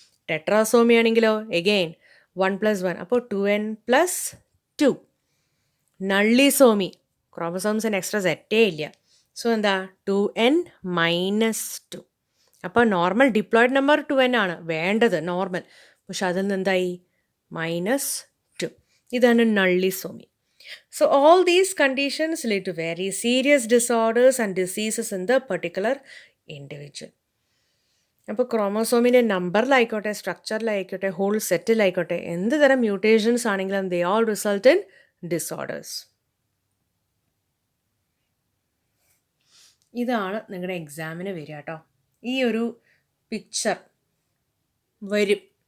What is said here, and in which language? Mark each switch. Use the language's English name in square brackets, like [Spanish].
[Malayalam] ടെട്രാസോമി ആണെങ്കിലോ എഗെയിൻ 1+1, അപ്പോൾ 2N+2. നള്ളിസോമി, ക്രോമസോംസിന് extra സെറ്റേ ഇല്ല, സോ എന്താ? 2N-2. അപ്പോൾ നോർമൽ ഡിപ്ലോയിഡ് നമ്പർ 2N ആണ് വേണ്ടത് നോർമൽ, പക്ഷെ അതിൽ നിന്ന് എന്തായി? -2. ഇതാണ് നള്ളിസോമി. [English] So all these conditions lead to very serious disorders and diseases in the particular individual. [Malayalam] അപ്പോൾ ക്രോമോസോമിൻ്റെ നമ്പറിലായിക്കോട്ടെ, സ്ട്രക്ചറിലായിക്കോട്ടെ, ഹോൾ സെറ്റിലായിക്കോട്ടെ, എന്ത് തരം മ്യൂട്ടേഷൻസ് ആണെങ്കിലും [English] They all result in disorders. [Malayalam] ഇതാണ് നിങ്ങളുടെ എക്സാമിന് വരിക കേട്ടോ. ഈ ഒരു പിക്ചർ വരും.